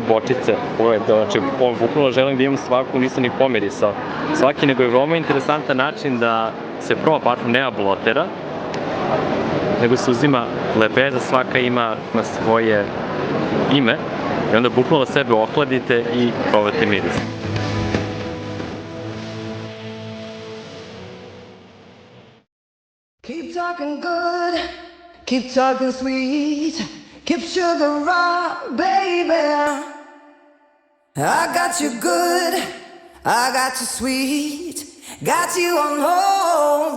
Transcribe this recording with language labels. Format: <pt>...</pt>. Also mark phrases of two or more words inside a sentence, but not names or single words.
<sr>bočice, znači bukvalno želim da imam svaku, nisam ni pomirisao svaki, nego je veoma interesantan način da se proba parfum, nema blotera, nego se uzima lepeza, svaka ima na svoje ime i onda bukvalno sebe ohladite i probate miris.</sr> <en>Keep talking good, keep talking sweet, keep sugar raw, baby. I got you good, I got you sweet, got you on hold.</en>